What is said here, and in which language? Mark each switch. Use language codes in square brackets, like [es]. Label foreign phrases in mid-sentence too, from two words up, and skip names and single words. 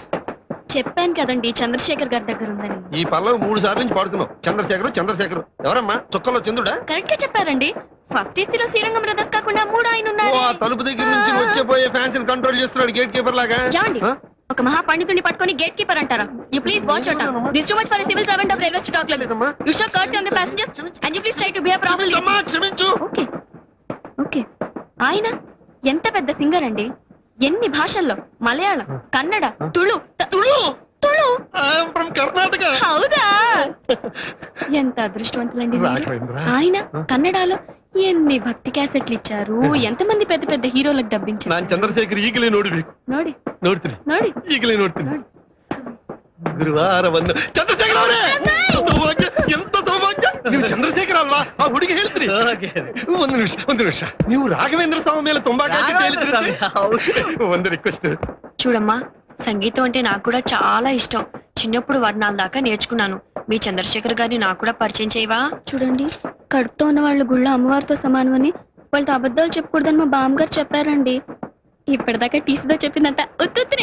[te] చెప్పాను కదండి, చంద్రశేఖర్ గారి దగ్గర ఉందని. ఈ పల్లవి 3 సార్లు నుంచి పాడుతున్నావు. చంద్రశేఖర్ చంద్రశేఖర్ ఎవరమ్మా? చొక్కలో చంద్రుడా? కరెక్ట్ గా చెప్పారండి. ఫస్ట్ ఏసీలో శ్రీరంగం బ్రదర్స్ కాకుండా 3 ఆయన ఓ ఉన్నారు ఆ తలుపు దగ్గర నుంచి వచ్చే పోయే ఫ్యాన్స్ కంట్రోల్ చేస్తున్నాడు [en] gate keeper [te] లాగా ఏమండి? ఆ? ఒక మహా పండితుడిని పట్టుకొని [en] gate keeper [te] అంటారా? [en] You please watch your tongue. This too much for civil servant of railway talk like [te] లేదమ్మా. [en] You show courtesy on the passengers and you please try to behave properly. [te] అమ్మా, క్షమించు [en] OK OK. [te] ఆయన ఎంత పెద్ద సింగర్ అండి. ఎన్ని భాషల్లో, మలయాళం, కన్నడ, తుళు తుಳು తుళు [en] I'm from Karnataka [te] హౌదా? ఎంత అదృష్టవంతులండి మీరు. రాఘవేంద్ర ఆయన కన్నడలో ఎన్ని భక్తి క్యాసెట్లు ఇచ్చారు, ఎంతమంది పెద్ద పెద్ద హీరోలకు [kn] ನಾನ್ [te] డబ్బించారు. [kn] ಚಂದ್ರಶೇಖರ್ ಈಗಲೇ ನೋಡ್ಬೇಕು ನೋಡಿ ನೋಡ್ತೀನಿ ನೋಡಿ ಈಗಲೇ ನೋಡ್ತೀನಿ ಗುರುವಾರ ಬಂದು ಚಂದ್ರಶೇಖರ್ ಅವರೇ ಸೌಭಾಗ್ಯ ಎಂತ ಸೌಭಾಗ್ಯ ನೀವು ಚಂದ್ರಶೇಖರ್ ಅಲ್ವಾ ಆ ಹುಡುಗಿ ಹೇಳ್ತೀರಿ ಒಂದು ನಿಮಿಷ ನೀವು ರಾಘವೇಂದ್ರ ಸ್ವಾಮಿ ಮೇಲೆ ತುಂಬಾ ಕಾಳಜಿ ಹೇಳಿದ್ರಿ ಒಂದು ರಿಕ್ವೆಸ್ಟ್ [te] చూడమ్మా, సంగీతం అంటే నాకు కూడా చాలా ఇష్టం. చిన్నప్పుడు వర్ణాల దాకా నేర్చుకున్నాను. మీ చంద్రశేఖర్ గారిని నాకు కూడా పరిచయం చేయవా? చూడండి, కడుపుతో ఉన్న వాళ్ళ గుళ్ళో అమ్మవారితో సమానమని వాళ్ళతో అబద్ధాలు చెప్పకూడదని మా బామ్మగారు చెప్పారండి. ఇప్పటిదాకా టీసీతో చెప్పిందంతా ఉత్తునే